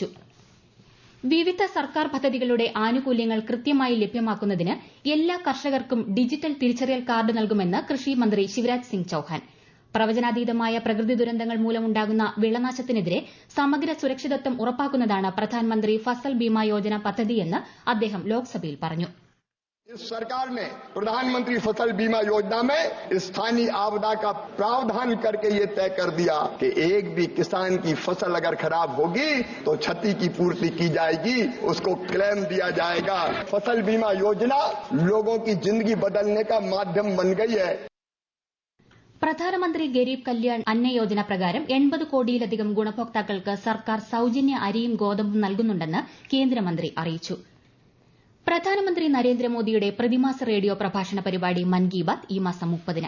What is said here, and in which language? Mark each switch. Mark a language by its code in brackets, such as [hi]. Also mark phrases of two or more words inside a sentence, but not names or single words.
[ml] വിവിധ സർക്കാർ പദ്ധതികളുടെ ആനുകൂല്യങ്ങൾ കൃത്യമായി ലഭ്യമാക്കുന്നതിന് എല്ലാ കർഷകർക്കും ഡിജിറ്റൽ തിരിച്ചറിയൽ കാർഡ് നൽകുമെന്ന് കൃഷിമന്ത്രി ശിവരാജ് സിംഗ് ചൌഹാൻ. പ്രവചനാതീതമായ പ്രകൃതി ദുരന്തങ്ങൾ മൂലമുണ്ടാകുന്ന വിളനാശത്തിനെതിരെ സമഗ്ര സുരക്ഷിതത്വം ഉറപ്പാക്കുന്നതാണ് പ്രധാനമന്ത്രി ഫസൽ ബീമ യോജന പദ്ധതിയെന്ന് അദ്ദേഹം ലോക്സഭയിൽ പറഞ്ഞു. [hi] इस सरकार ने प्रधानमंत्री फसल बीमा योजना में स्थानीय आपदा का प्रावधान करके ये तय कर दिया कि एक भी किसान की फसल अगर खराब होगी तो क्षति की पूर्ति की जाएगी, उसको क्लेम दिया जाएगा. फसल बीमा योजना लोगों की जिंदगी बदलने का माध्यम बन गई है. [ml] പ്രധാനമന്ത്രി ഗരീബ് കല്യാൺ അന്ന യോജന പ്രകാരം 80 കോടിയിലധികം ഗുണഭോക്താക്കൾക്ക് സർക്കാർ സൌജന്യ അരിയും ഗോതമ്പും നൽകുന്നുണ്ടെന്ന് കേന്ദ്രമന്ത്രി അറിയിച്ചു. പ്രധാനമന്ത്രി നരേന്ദ്രമോദിയുടെ പ്രതിമാസ റേഡിയോ പ്രഭാഷണ പരിപാടി മൻ കി ബാത് ഈ മാസം 30-ന്.